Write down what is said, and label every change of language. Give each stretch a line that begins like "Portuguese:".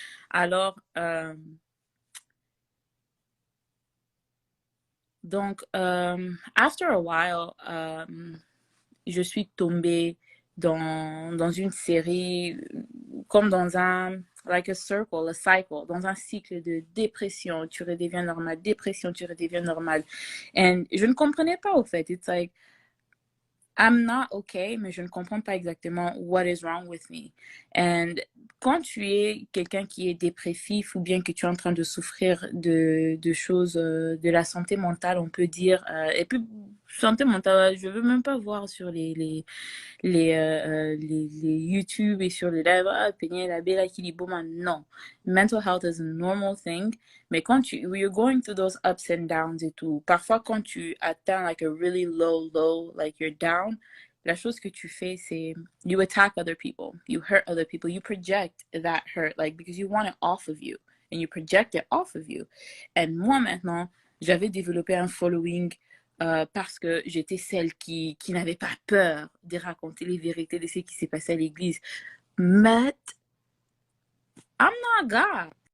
French: Alors, donc,
English: after a while,
French: je suis tombée dans une série, comme dans un,
English: like a circle, a cycle,
French: dans un cycle de dépression, tu redeviens normal, dépression, tu redeviens normal. Et je ne comprenais pas, au fait.
English: It's like, I'm not okay,
French: mais je ne comprends pas exactement
English: what is wrong with me.
French: And quand tu es quelqu'un qui est dépressif ou bien que tu es en train de souffrir de choses, de la santé mentale, on peut dire, et puis santé mentale, je veux même pas voir sur les YouTube et sur les lives, ah, Peña, la bella Kiliboma, non.
English: Mental health is a normal thing, mais you're going through those ups and downs
French: et tout,
English: parfois quand tu atteins like a really low, like you're down,
French: la chose que tu fais, c'est
English: you attack other people, you hurt other people, you project that hurt, like, because you want it off of you, and you project it off of you.
French: Et moi maintenant, j'avais développé un following parce que j'étais celle qui n'avait pas peur de raconter les vérités de ce qui s'est passé à l'église.
English: But I'm not God.